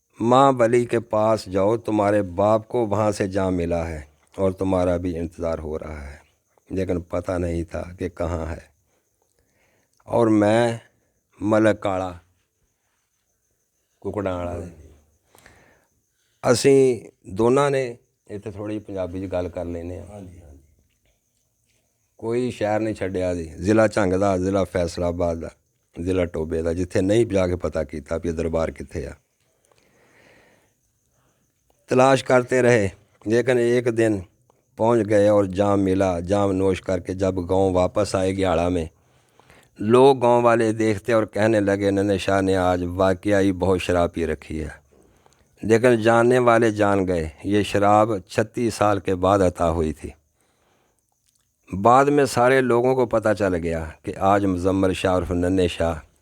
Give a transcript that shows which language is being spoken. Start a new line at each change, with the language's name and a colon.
Urdu: ماں ولی کے پاس جاؤ، تمہارے باپ کو وہاں سے جام ملا ہے اور تمہارا بھی انتظار ہو رہا ہے، لیکن پتہ نہیں تھا کہ کہاں ہے۔ اور میں ملک کالا ککڑاں والا
Punjabi: ਅਸੀਂ ਦੋਨਾਂ ਨੇ ਇੱਥੇ ਥੋੜ੍ਹੀ ਪੰਜਾਬੀ 'ਚ ਗੱਲ ਕਰ ਲੈਂਦੇ ਹਾਂ। ਕੋਈ ਸ਼ਹਿਰ ਨਹੀਂ ਛੱਡਿਆ ਜੀ, ਜ਼ਿਲ੍ਹਾ ਝੰਗ ਦਾ, ਜ਼ਿਲ੍ਹਾ ਫੈਸਲਾਬਾਦ ਦਾ, ਜ਼ਿਲ੍ਹਾ ਟੋਬੇ ਦਾ, ਜਿੱਥੇ ਨਹੀਂ ਜਾ ਕੇ ਪਤਾ ਕੀਤਾ ਵੀ ਦਰਬਾਰ ਕਿੱਥੇ ਆ।
Urdu: تلاش کرتے رہے لیکن ایک دن پہنچ گئے اور جام ملا۔ جام نوش کر کے جب گاؤں واپس آئے گیاڑا میں، لوگ گاؤں والے دیکھتے اور کہنے لگے ننھے شاہ نے آج واقعی بہت شراب پی رکھی ہے، لیکن جاننے والے جان گئے یہ شراب 36 سال کے بعد عطا ہوئی تھی۔ بعد میں سارے لوگوں کو پتہ چل گیا کہ آج مزمل شاہ عرف ننھے شاہ